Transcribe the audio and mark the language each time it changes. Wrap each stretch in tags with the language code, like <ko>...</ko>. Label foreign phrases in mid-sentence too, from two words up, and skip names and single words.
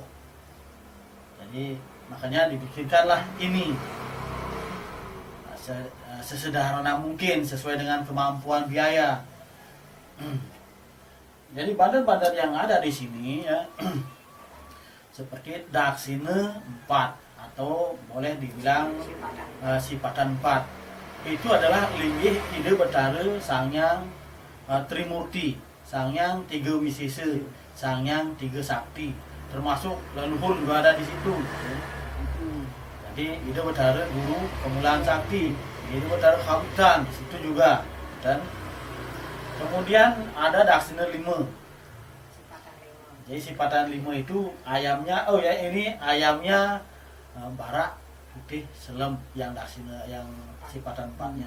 <id>Jadi makanya dibikinkanlah ini sesederhana mungkin sesuai dengan kemampuan biaya. Jadi bandar-bandar yang ada di sini ya seperti Daksine 4 atau boleh dibilang Sipatan 4. Itu adalah linggih ide betara Sangyang Trimurti, Sangyang 3 Wisesa, Sangyang 3 Sakti, termasuk leluhur juga ada di situ. Jadi ide betara Guru Kemuliaan Sakti, ide betara Kawitan di situ juga. Dan kemudian ada Daksine 5. Jadi Sipatan 5 itu ayamnya, ini ayamnya</id> <ban>barak putih selem</ban> <id>yang Daksine yang Sipatan 4-nya.</id>